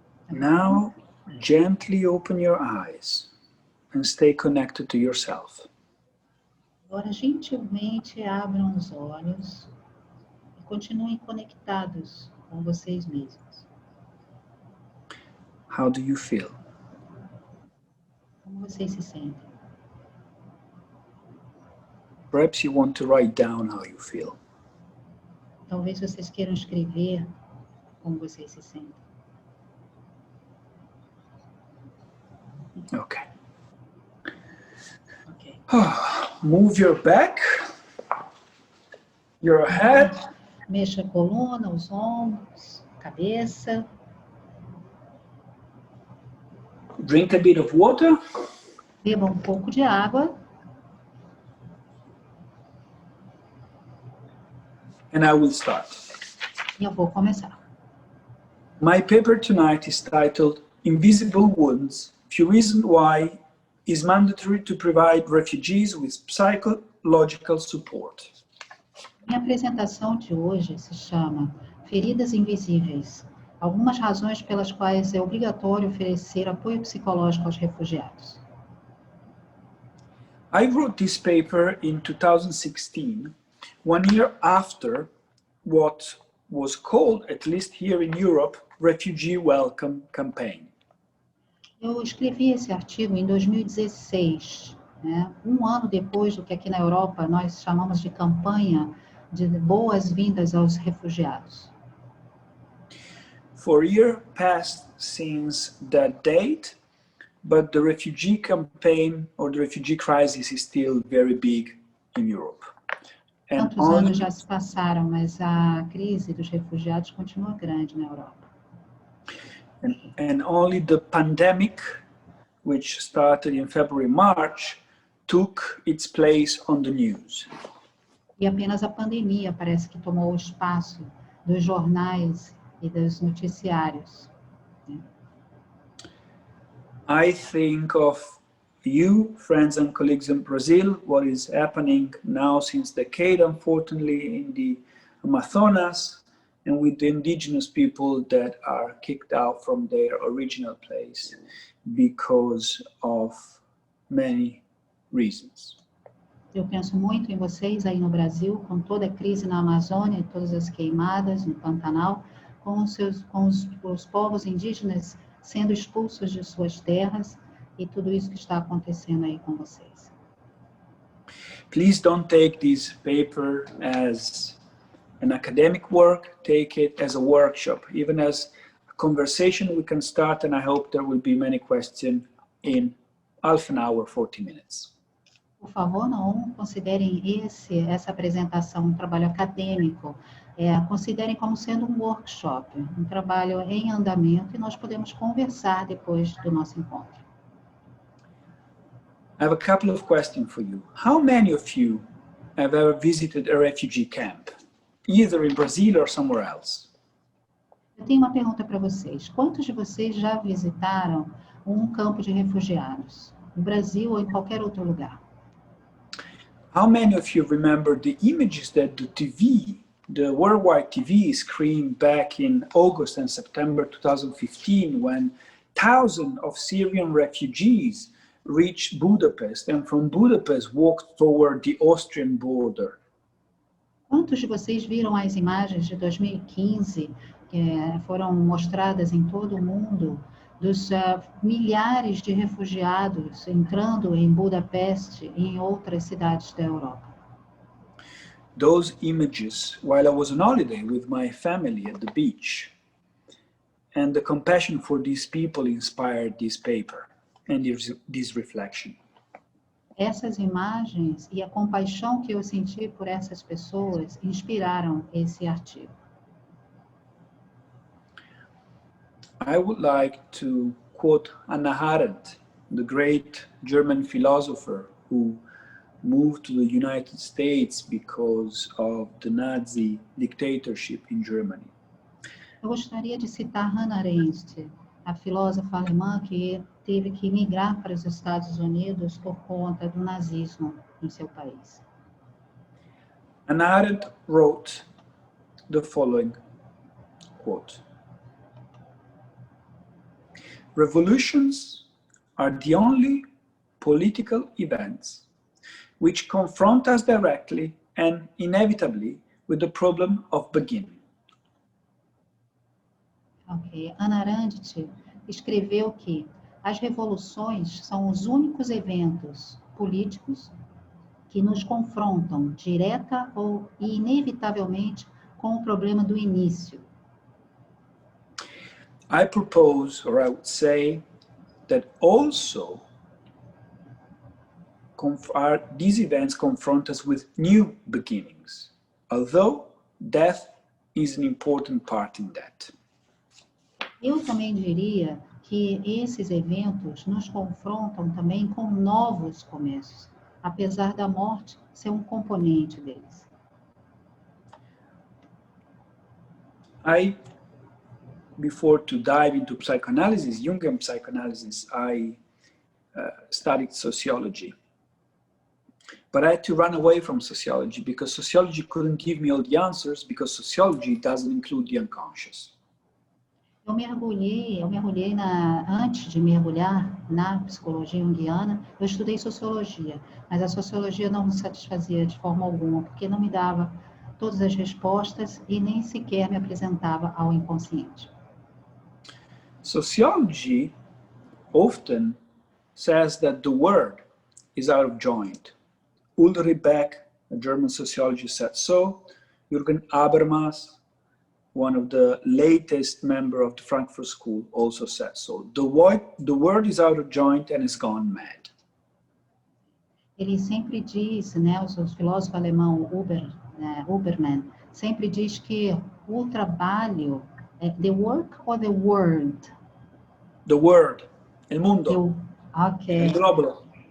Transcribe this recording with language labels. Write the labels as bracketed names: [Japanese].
[English] Now, gently open your eyes and stay connected to yourself. [Portuguese] Agora, gentilmente, abram os olhos e continuem conectados com vocês mesmos. [English] How do you feel? [Portuguese] Como vocês se sentem? [English] Perhaps you want to write down how you feel. [Portuguese] Talvez vocês queiram escrever como vocês se sentem. Okay. Ok. [English] Move your back, your head, [Portuguese] Mexa a coluna, os ombros, a cabeça. [English] drink a bit of water, [Portuguese] Beba um pouco de água. [English] and I will start. [Portuguese] E eu vou começar. [English] My paper tonight is titled Invisible Wounds, Few Reasons Why It's Mandatory to Provide Refugees with Psychological Support. [Portuguese] Minha apresentação de hoje se chama Feridas Invisíveis. Algumas razões pelas quais é obrigatório oferecer apoio psicológico aos refugiados. [English] I wrote this paper in 2016, 1 year after what was called, at least here in Europe, Refugee Welcome Campaign. [Portuguese] Eu escrevi esse artigo em 2016, né? Um ano depois do que aqui na Europa nós chamamos de campanha de boas-vindas aos refugiados. [English] 4 years passed since that date, but the refugee campaign or the refugee crisis is still very big in Europe. And [Portuguese] Tantos anos já se passaram, mas a crise dos refugiados continua grande na Europa. [English] and only the pandemic, which started in February, March, took its place on the news. [Portuguese] E apenas a pandemia parece que tomou o espaço dos jornais e dos noticiários. [English] I think of you, friends and colleagues in Brazil, what is happening now since decade, unfortunately, in the Amazonas, and with the indigenous people that are kicked out from their original place because of many reasons. [Portuguese] Eu penso muito em vocês aí no Brasil, com toda a crise na Amazônia, todas as queimadas no Pantanal, com os povos indígenas sendo expulsos de suas terras e tudo isso que está acontecendo aí com vocês. [English] Please don't take this paper as an academic work, take it as a workshop, even as a conversation we can start, and I hope there will be many questions in half an hour, 40 minutes. [Portuguese] Por favor, não considerem essa apresentação um trabalho acadêmico, considerem como sendo um workshop, um trabalho em andamento, e nós podemos conversar depois do nosso encontro. [English] I have a couple of questions for you. How many of you have ever visited a refugee camp, either in Brazil or somewhere else? [Portuguese] Eu tenho uma pergunta para vocês. Quantos de vocês já visitaram um campo de refugiados, no Brasil ou em qualquer outro lugar? [English] How many of you remember the images that the TV, the worldwide TV, screened back in August and September 2015 when thousands of Syrian refugees reached Budapest and from Budapest walked toward the Austrian border? [Portuguese] Quantos de vocês viram as imagens de 2015 que foram mostradas em todo o mundo dos milhares de refugiados entrando em Budapeste e em outras cidades da Europa? [English] Those images while I was on holiday with my family at the beach, and the compassion for these people inspired this paper and this reflection. [Portuguese] Essas imagens e a compaixão que eu senti por essas pessoas inspiraram esse artigo. [English] I would like to quote Hanna Arendt, the great German philosopher who moved to the United States because of the Nazi dictatorship in Germany. [Portuguese] Eu gostaria de citar Hanna Arendt, a filósofa alemã que teve que migrar para os Estados Unidos por conta do nazismo no seu país. [English] Hanna Arendt wrote the following quote: "Revolutions are the only political events which confront us directly and inevitably with the problem of beginning." Ok. [Portuguese] Hanna Arendt escreveu que as revoluções são os únicos eventos políticos que nos confrontam direta ou inevitavelmente com o problema do início. [English] I propose, or I would say, that also these events confront us with new beginnings, although death is an important part in that. [Portuguese] Eu também diria que esses eventos nos confrontam também com novos começos, apesar da morte ser um componente deles. [English] Before to dive into psychoanalysis, Jungian psychoanalysis, I studied sociology. But I had to run away from sociology because sociology couldn't give me all the answers, because sociology doesn't include the unconscious. [Portuguese] Eu mergulhei antes de mergulhar na psicologia junguiana, eu estudei sociologia, mas a sociologia não me satisfazia de forma alguma, porque não me dava todas as respostas e nem sequer me apresentava ao inconsciente. [English] Sociology often says that the word is out of joint. Ulrich Beck, a German sociologist, said so. Jürgen Habermas, one of the latest members of the Frankfurt School, also said so. The word is out of joint and has gone mad. [Portuguese] Ele sempre diz, né, o filósofo alemão Huberman, sempre diz que o trabalho, [English] the work or the word? The word, [Spanish] el mundo, ok. el globo.